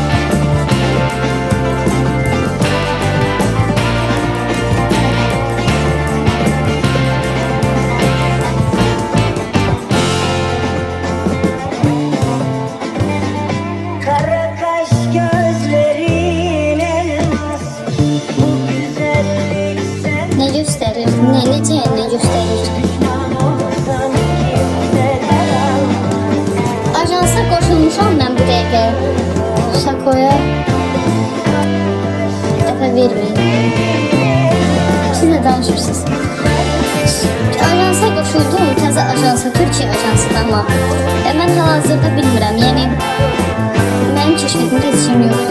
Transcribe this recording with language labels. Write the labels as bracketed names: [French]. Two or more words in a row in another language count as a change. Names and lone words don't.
[Turkish] Kara kaş gözlerin elmas, bu güzellik sen Ne gösterir? Ne gösterir? [Azerbaijani] Ajansa qoşulmuşam mən bu dəqiqə. Sakoya dəfə verməyin. Siz nə danışırsınız? Ajansa qoşuldum, təzə ajansa, Türkiyə ajansıdır amma. Mən hal-hazırda bilmirəm, yəni mənim keşfetmə keçişim yoxdur.